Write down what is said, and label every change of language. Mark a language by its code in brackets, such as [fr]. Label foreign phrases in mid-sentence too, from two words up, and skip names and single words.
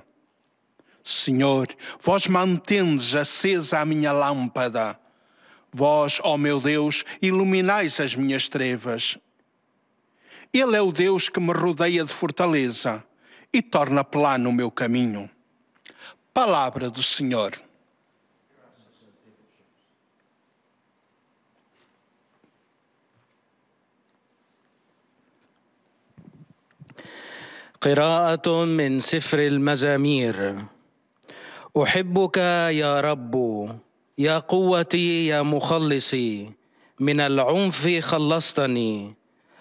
[pt] Senhor, vós mantendes acesa a minha lâmpada. Vós, ó meu Deus, iluminais as minhas trevas. Ele é o Deus que me rodeia de fortaleza e torna plano o meu caminho. Palavra do Senhor. [ar] قراءة من سفر المزامير. أحبك يا رب، يا قوتي يا مخلصي، من العنف خلصتني،